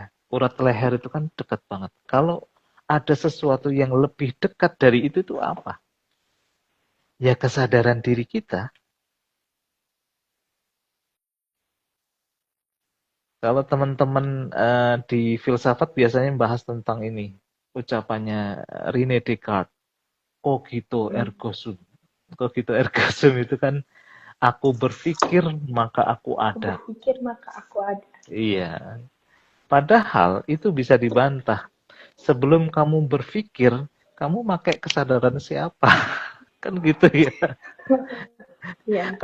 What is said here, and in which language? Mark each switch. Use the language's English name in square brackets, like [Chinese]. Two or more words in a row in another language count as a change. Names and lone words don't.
[Indonesian] Urat leher itu kan dekat banget. Kalau ada sesuatu yang lebih dekat dari itu tuh apa? Ya kesadaran diri kita. Kalau teman-teman di filsafat biasanya bahas tentang ini. Ucapannya René Descartes. [Latin] Cogito ergo sum. Cogito ergo sum [Indonesian] itu kan aku berpikir maka aku ada. Aku berpikir maka aku ada. Iya. Padahal itu bisa dibantah. Sebelum kamu berpikir, kamu pakai kesadaran siapa? Kan gitu ya. Ya.